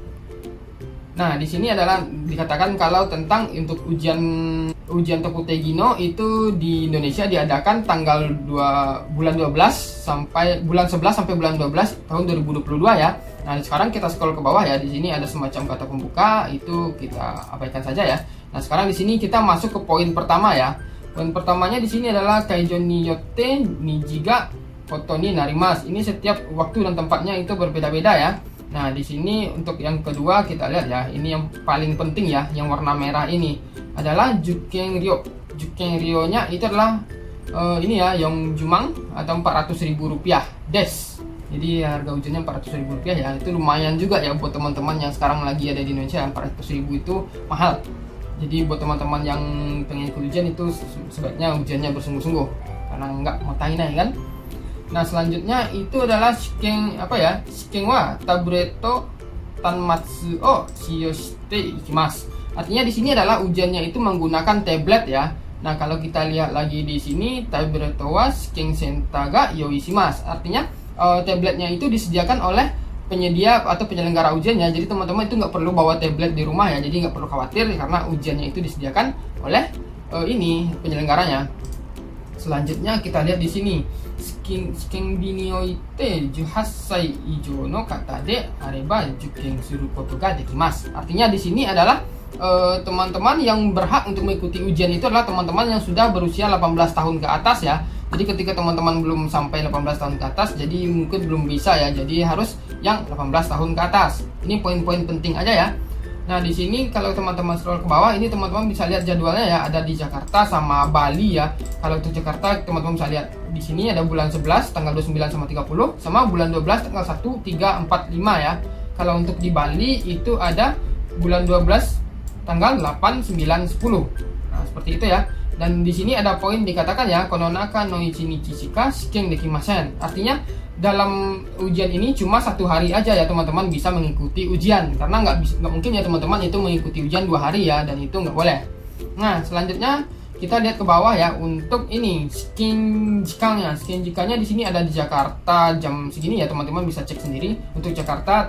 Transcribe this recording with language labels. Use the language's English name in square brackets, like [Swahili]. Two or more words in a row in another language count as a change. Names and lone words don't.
[Indonesian] Nah, di sini adalah dikatakan kalau tentang untuk ujian Tokute Gino itu di Indonesia diadakan tanggal bulan 11 sampai bulan 11 sampai bulan 12 tahun 2022 ya. Nah, sekarang kita scroll ke bawah ya. Di sini ada semacam kata pembuka, itu kita abaikan saja ya. Nah, sekarang di sini kita masuk ke poin pertama ya. Poin pertamanya di sini adalah [Japanese] 会場によって日時が異なります. [Indonesian] Ini setiap waktu dan tempatnya itu berbeda-beda ya. Nah, di sini untuk yang kedua kita lihat ya, ini yang paling penting ya, yang warna merah ini adalah Juken Ryo. Juken Ryo-nya itu adalah ini ya, yang Jumang atau Rp400.000 des. Jadi harga ujiannya Rp400.000 ya, itu lumayan juga ya buat teman-teman yang sekarang lagi ada di Indonesia. Rp400.000 itu mahal. Jadi buat teman-teman yang pengen ikut ujian itu sebaiknya ujiannya bersungguh-sungguh, karena nggak mau tainai kan. Nah, selanjutnya itu adalah [Japanese] 試験はタブレット端末を使用していきます. [Indonesian] Artinya di sini adalah ujiannya itu menggunakan tablet ya. Nah, kalau kita lihat lagi di sini [Japanese] タブレットは試験センターが用意します. [Indonesian] Artinya tabletnya itu disediakan oleh penyedia atau penyelenggara ujiannya. Jadi teman-teman itu nggak perlu bawa tablet di rumah ya. Jadi nggak perlu khawatir karena ujiannya itu disediakan oleh ini penyelenggaranya. Selanjutnya kita lihat di sini [Japanese] 試験において18歳以上の方であれば受験することができます. [Indonesian] Artinya di sini adalah teman-teman yang berhak untuk mengikuti ujian itu adalah teman-teman yang sudah berusia 18 tahun ke atas ya. Jadi ketika teman-teman belum sampai 18 tahun ke atas, jadi mungkin belum bisa ya. Jadi harus yang 18 tahun ke atas. Ini poin-poin penting aja ya. Nah, di sini kalau teman-teman scroll ke bawah, ini teman-teman bisa lihat jadwalnya ya, ada di Jakarta sama Bali ya. Kalau untuk Jakarta teman-teman bisa lihat di sini ada bulan 11 tanggal 29 sama 30 sama bulan 12 tanggal 1, 3, 4, 5 ya. Kalau untuk di Bali itu ada bulan 12 tanggal 8, 9, 10. Nah, seperti itu ya. Dan di sini ada poin dikatakan ya, [Japanese] この中の一日しか試験できません. [Indonesian] Artinya dalam ujian ini cuma 1 hari aja ya teman-teman bisa mengikuti ujian, karena nggak mungkin ya teman-teman itu mengikuti ujian 2 hari ya, dan itu nggak boleh. Nah, selanjutnya kita lihat ke bawah ya untuk ini shiken jikanya. Shiken jikanya di sini ada di Jakarta jam segini ya, teman-teman bisa cek sendiri untuk Jakarta.